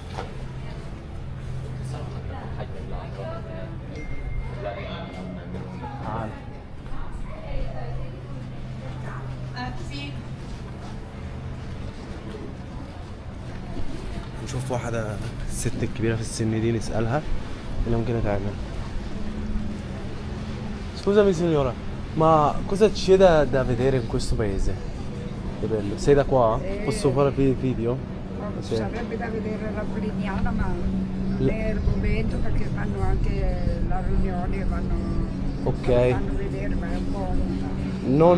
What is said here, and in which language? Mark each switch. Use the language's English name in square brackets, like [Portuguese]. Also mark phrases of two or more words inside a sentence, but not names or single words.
[Arabic] نشوف واحدة الست الكبيرة في السن دي نسألها اللي ممكن يتعمل. [Italian] Scusami signora, ma cosa c'è da vedere in questo paese? Che bello. Sei da qua? Posso fare video? Sì. Sarebbe da vedere la Polignana, ma è il momento perché fanno anche la riunione, vanno a vedere, ma è un po' lontano.